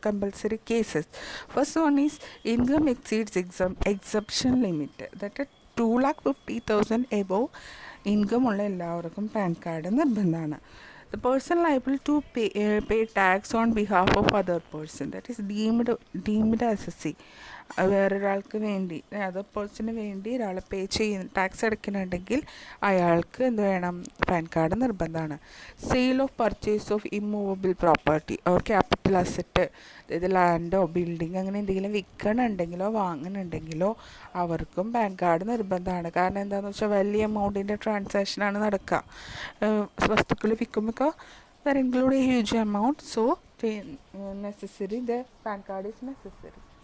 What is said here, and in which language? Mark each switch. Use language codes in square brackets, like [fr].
[en] Compulsory cases. First one is income exceeds exception limit. [ml] That 2,50,000 above income ഉള്ള എല്ലാവർക്കും pan card നിർബന്ധമാണ്. [en] The person liable to pay tax on behalf of other person, that is deemed SSC. [ml] വേറൊരാൾക്ക് വേണ്ടി, other പേഴ്സണിന് വേണ്ടി ഒരാൾ പേ ചെയ്യുന്ന tax അടയ്ക്കുന്നുണ്ടെങ്കിൽ അയാൾക്ക് എന്ത് വേണം? പാൻ കാർഡ് നിർബന്ധമാണ്. [en] sale of purchase of immovable property or capital asset, [ml] അതായത് ലാൻഡോ ബിൽഡിംഗ് അങ്ങനെ എന്തെങ്കിലും വിൽക്കണമെന്നുണ്ടെങ്കിലോ വാങ്ങുന്നുണ്ടെങ്കിലോ അവർക്കും പാൻ കാർഡ് നിർബന്ധമാണ്. കാരണം എന്താണെന്ന് വെച്ചാൽ വലിയ എമൗണ്ടിൻ്റെ ട്രാൻസാക്ഷനാണ് നടക്കുക. വസ്തുക്കൾ വിൽക്കുമ്പോൾ [en] that include a huge amount, so necessary the pan card is necessary.